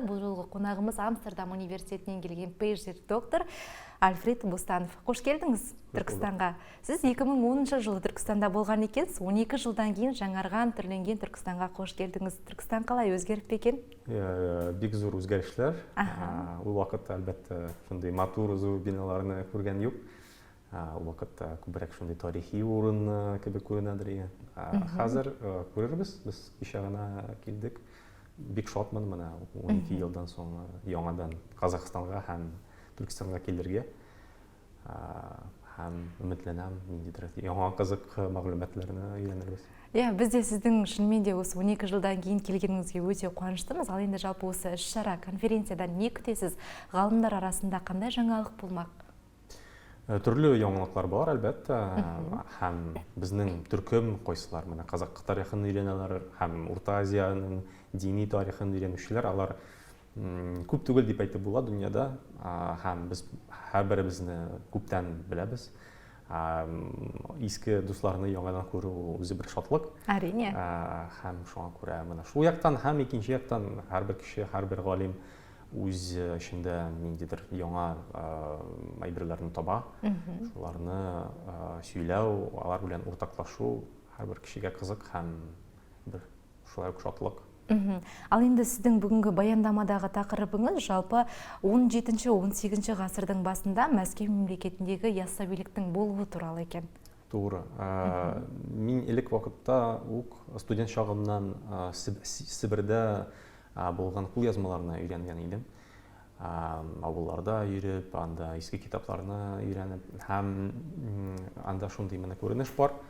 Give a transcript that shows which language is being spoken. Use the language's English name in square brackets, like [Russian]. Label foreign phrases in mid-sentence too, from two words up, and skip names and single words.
[Kazakh] Бұл жолғы қонағымыз Амстердам университетінен келген PhD доктор Альфред Бустанов. Қош келдіңіз Түркістанға. Сіз 2010 жылы Түркістанда болған екенсіз. 12 жылдан кейін жаңарған, түрленген Түркістанға қош келдіңіз. Түркістан қалай өзгеріп пе екен? [Tatar] Бик зор өзгерішлер. Ол вақытта әлбәтте шундай матур зор биналарны күргән юк. Ол вакытта күбрәк шундай тарихи урын кебек күренәдер иде. Хәзер күрербез, без кичә генә килдек. Бик шатмын менә 12 елдан соң яңадан Казакъстанга һәм Түркстанга килергә. Һәм өметләнәм, ниндидер яңа кызык мәгълүматларны өйрәнербез. [Kazakh] Біз де сіздің шынымен де осы 12 жылдан кейін келгеніңізге өте қуаныштымыз. Ал енді жалпы осы іс-шара конференциядан не күтесіз? Ғалымдар арасында қандай жаңалық болмақ? [Tatar] Түрлі яңалыклар бар, әлбәттә, һәм безнең төркем койсылар, менә Казак тарихын өйрәнәләр, һәм Урта Азияның дини тарихын өйрәнүчеләр, алар күп түгел дип әйтеп була дөньяда, һәм без һәрберебезне күптән беләбез. Иске дусларны яңадан күрү үзе бер шатлык. [Kazakh] Әрине. [Tatar] Һәм шуңа күрә менә шул яктан һәм икенче яктан һәрбер кеше, һәрбер галим үз эчендә ниндидер яңа әйберләрне таба. Шуларны сөйләү, алар белән уртаклашу һәрбер кешегә кызык һәм бер шулай ук шатлык. [Kazakh] Ал енді сіздің бүгінгі баяндамадағы тақырыбыңыз жалпы 17-18 ғасырдың басында Мәскеу мемлекетіндегі яссауиліктің болуы туралы екен. [Tatar] Тугры. Мин элек вакытта ук студент чагымнан Сибирдә булган кул язмаларны өйрәнгән идем. Авылларда йөреп, анда иске китапларны өйрәнеп, һәм анда шундый менә күренеш бар.